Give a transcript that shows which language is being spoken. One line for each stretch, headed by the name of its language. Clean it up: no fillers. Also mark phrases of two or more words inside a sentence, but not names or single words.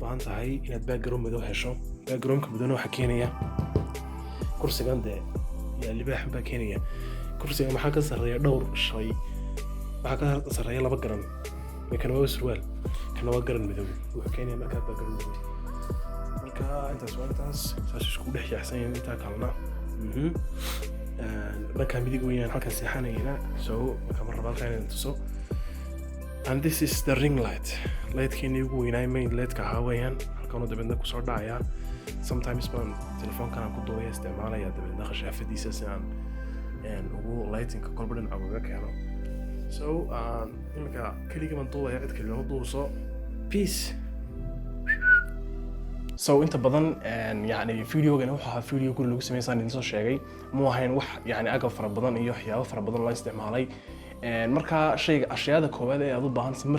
Somali: baahan tahay inaad background madow hesho backgroundka madowna waxa keenaya kursigan ya libaax baa keenaya kursiga waxa ka sareeya dhowr shay waxa ka sareeya laba garan kana waa surwaal kana waa garan madow wuxuu keenaya marka background madow marka intaas saas isku dhex yaxsan inta kalena marka midig weeyaan halka seexanayna so marka rabaalka inaan tuso.
English: And this is the ring light.
Somali: Light-keenii ugu weynaa main light-ka hawayaan halkan oo dabadna ku soo dhacaya. Sometimes baan telefoonkan aan ku duubaya isticmaalaya dabadna khashaafadiisa si aan ugu
English: lighting-ka kolba
Somali: dhinac uga keeno. So imika kaliya baan duubaya cid kale oo duuso. Peace. So inta badan yani videogan waxa ahaa video guri lagu sameeyay soo sheegay ma ahayn wax yani agab fara badan iyo waxyaabo fara badan la isticmaalay marka shayga ashyaada koobaad ee aad u baahan tahay